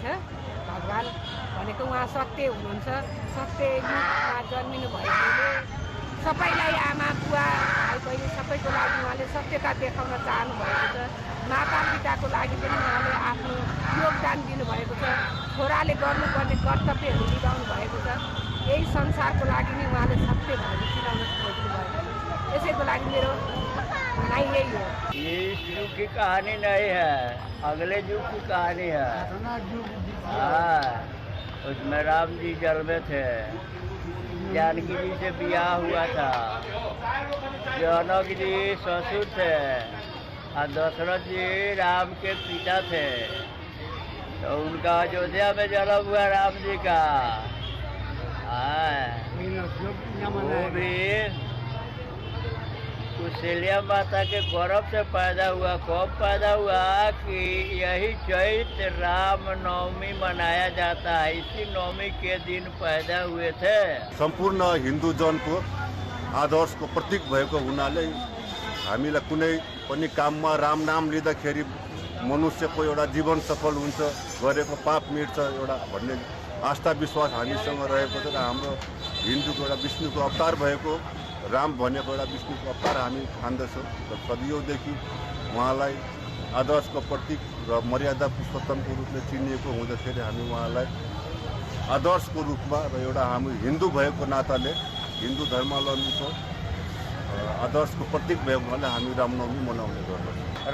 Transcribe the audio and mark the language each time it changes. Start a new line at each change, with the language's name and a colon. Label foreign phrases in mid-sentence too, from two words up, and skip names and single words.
Nepali: भगवान भनेको उहाँ सत्य हुनुहुन्छ। सत्य युगमा जन्मिनु भएकोले सबैलाई आमा बुवा भाइ बहिनी सबैको लागि उहाँले सत्यता देखाउन चाहनु भएको छ। माता पिताको लागि पनि उहाँले आफ्नो योगदान दिनुभएको छ। छोराले गर्नुपर्ने कर्तव्यहरू निभाउनु भएको छ। यही संसारको लागि नै उहाँले सत्य भनेर चिनाउन खोज्नु भएको छ। यसैको लागि मेरो भनाइ यही हो।
Hindi: ये इस युग की कहानी नहीं है, अगले युग की कहानी है। उसमें राम जी जन्मे थे, जानकी जी से ब्याह हुआ था, जनक जी ससुर थे और दशरथ जी राम के पिता थे। तो उनका अयोध्या में जन्म हुआ राम जी का। वो भी कुशल्या माता के गर्भ से पैदा हुआ। कब पैदा हुआ कि यही चैत्र राम नवमी मनाया जाता है, इसी नवमी के दिन पैदा हुए थे।
Nepali: सम्पूर्ण हिन्दू जनको आदर्शको प्रतीक भएको हुनाले हामीलाई कुनै पनि काममा राम नाम लिँदाखेरि मनुष्यको एउटा जीवन सफल हुन्छ, गरेको पाप मिट्छ एउटा भन्ने आस्था विश्वास हामीसँग रहेको छ र हाम्रो हिन्दूको एउटा विष्णुको अवतार भएको राम भनेको एउटा विष्णुको अवतार हामी ठान्दछौँ र सदियौँदेखि उहाँलाई आदर्शको प्रतीक र मर्यादा पुरुषोत्तमको रूपले चिनिएको हुँदाखेरि हामी उहाँलाई आदर्शको रूपमा र एउटा हामी हिन्दू भएको नाताले हिन्दू धर्मावलम्बीको आदर्शको प्रतीक भएको हुनाले हामी रामनवमी मनाउने गर्दछौँ।